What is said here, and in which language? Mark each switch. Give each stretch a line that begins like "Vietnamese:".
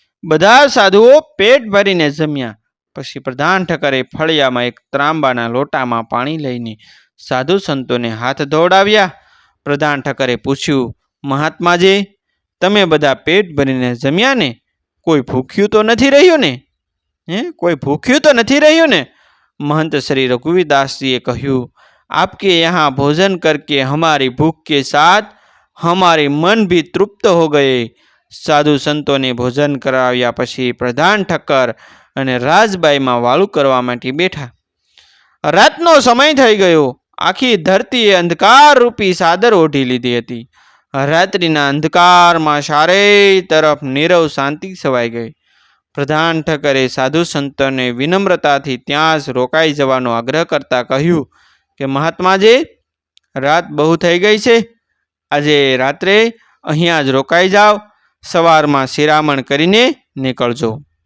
Gujarati: બધા સાધુઓ પેટ ભરીને જમ્યા. પછી પ્રધાન ઠક્કરે ફળિયામાં એક ત્રાંબાના લોટામાં પાણી લઈને સાધુ સંતોને હાથ ધોવડાવ્યા. પ્રધાન ઠક્કરે પૂછ્યું, મહાત્માજી, તમે બધા પેટ ભરીને જમ્યા ને? કોઈ ભૂખ્યું તો નથી રહ્યું ને? કોઈ ભૂખ્યું તો નથી રહ્યું ને?
Hindi: महंत श्री रघुवीरदास जी ने कहूँ, आपके यहाँ भोजन करके हमारी भूख के साथ हमारे मन भी तृप्त हो गए.
Gujarati: साधु संतों ने भोजन कराव्या पछी प्रधान ठक्कर અને રાજબાઈમાં વાળું કરવા માટે બેઠા. રાતનો સમય થઈ ગયો. આખી ધરતીએ અંધકાર રૂપી ચાદર ઓઢી લીધી હતી. રાત્રિના અંધકારમાં ચારેય તરફ નીરવ શાંતિ છવાઈ ગઈ. પ્રધાન ઠક્કરે સાધુ સંતોને વિનમ્રતાથી ત્યાં જ રોકાઈ જવાનો આગ્રહ કરતા કહ્યું કે મહાત્માજી, રાત બહુ થઈ ગઈ છે, આજે રાત્રે અહીંયા જ રોકાઈ જાઓ, સવારમાં શિરામણ કરીને નીકળજો.